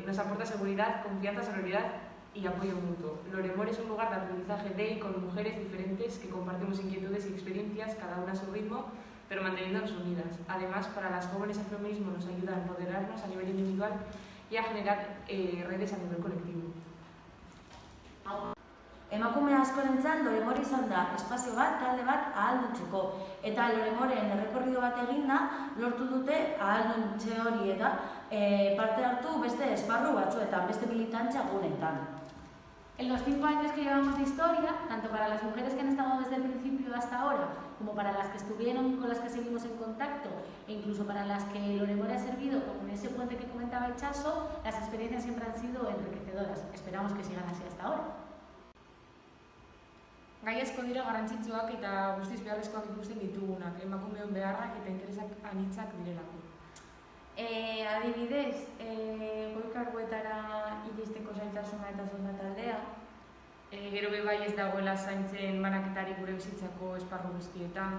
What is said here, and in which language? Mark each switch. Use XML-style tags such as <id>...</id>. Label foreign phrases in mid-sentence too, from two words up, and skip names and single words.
<es>Nos aporta seguridad, confianza, sororidad y apoyo mutuo. Loremore es un lugar de aprendizaje de y con mujeres diferentes que compartimos inquietudes y experiencias, cada una a su ritmo, pero manteniéndonos unidas. Además, para las jóvenes el feminismo nos ayuda a empoderarnos a nivel individual y a generar redes a nivel colectivo.</es> <eu>Emakume askorentzat Loremore izan da espazio bat, talde bat ahaldutzeko. Eta Loremoreen errekorrido bat eginda lortu dute ahalduntze hori eta parte hartu beste esparru batzuetan, beste militantzia gunetan.</eu> <es>En los 5 años que llevamos de historia, tanto para las mujeres que han estado desde el principio hasta ahora, como para las que estuvieron con las que seguimos en contacto, e incluso para las que Loremore ha servido como ese puente que comentaba Itxaso, las experiencias siempre han sido enriquecedoras. Esperamos que sigan así hasta ahora.</es> <eu>Gai asko dira garrantzitsuak eta guztiz beharrezkoak ikusten ditugunak, emakumeon beharrak eta interesak anitzak direlako. Adibidez, goi karguetara iristeko zailtasuna eta soldataldea. Gero bai ez dagoela zaintzen banaketari gure bizitzako esparru guztietan.</eu>